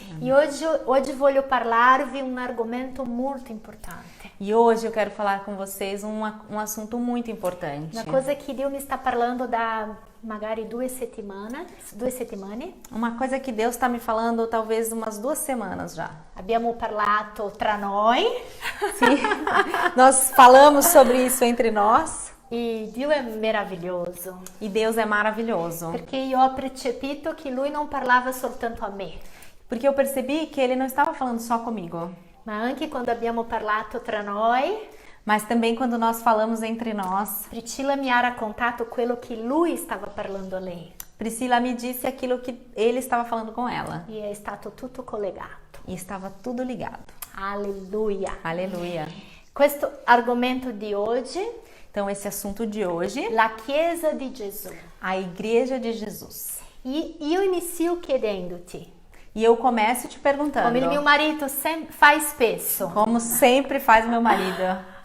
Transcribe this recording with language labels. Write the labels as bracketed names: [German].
[Portuguese] E hoje [Italian] voglio parlarvi un argomento molto importante. [Portuguese] E hoje eu quero falar com vocês um assunto muito importante. [Italian] Una cosa che Dio mi sta parlando da magari 2 settimane. [Portuguese] Uma coisa que Deus está me falando talvez umas 2 semanas já. [Italian] Abbiamo parlato tra noi [Portuguese] Sim. Nós falamos sobre isso entre nós. [Italian] e Dio è meraviglioso, [Portuguese] E Deus é maravilhoso. [Italian] perché io ho percepito che Lui non parlava soltanto a me, [Portuguese] Porque eu percebi que Ele não estava falando só comigo. [Italian] ma anche quando abbiamo parlato tra noi, [Portuguese] Mas também quando nós falamos entre nós. [Italian] Priscilla mi ha raccontato quello che Lui stava parlando a lei [Portuguese] Priscila me disse aquilo que Ele estava falando com ela. [Italian] e è stato tutto collegato. [Portuguese] E estava tudo ligado. [Italian] Alleluia. [Portuguese] Aleluia. [Italian] Questo argomento di oggi, [Portuguese] Então esse assunto de hoje, [Italian] la Chiesa di Gesù. [Portuguese] a Igreja de Jesus. [Italian] E io inizio chiedendoti, [Portuguese] E eu começo te perguntando, [Italian] come il mio marito fa spesso, [Portuguese] como sempre faz meu marido,